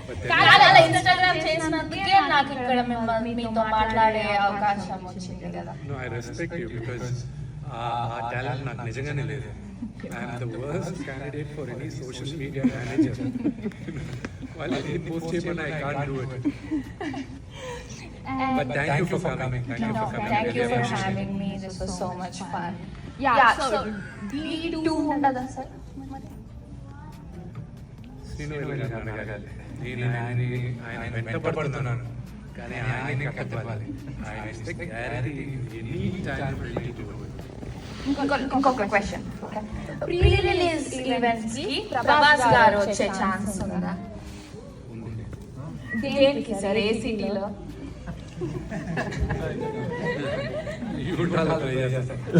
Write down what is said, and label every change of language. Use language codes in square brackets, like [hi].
[te] చాలా ఇన్‌స్టాగ్రామ్ చేసినందుకే నాకు ఇక్కడ మీతో మాట్లాడే అవకాశం వచ్చింది కదా. [en] No, I respect you because [te] ఆ టాలెంట్ నాకు నిజంగానే లేదు. [en] I am the worst candidate for any social media manager. While any post [te] చేయమన్నా [en] I can't do it. But thank you for coming. Thank you for coming. Thank you for having me. This was so much fun. Yeah, so [te] D2 ఉండదా sir? Srinu అడగాలి. నేను ఆయన వెంటబడుతున్నాను కానీ ఆయన్ని కట్టవాలి. [en] I expect clarity any time for me to do it. [te] ఇంకొక question. Pre release events కి ప్రభాస్ గారు వచ్చే ఛాన్స్ ఉందా? దేనికి సార్? ఏ సిటీలో? యూట్యూబ్లో ట్రై చేస్తా.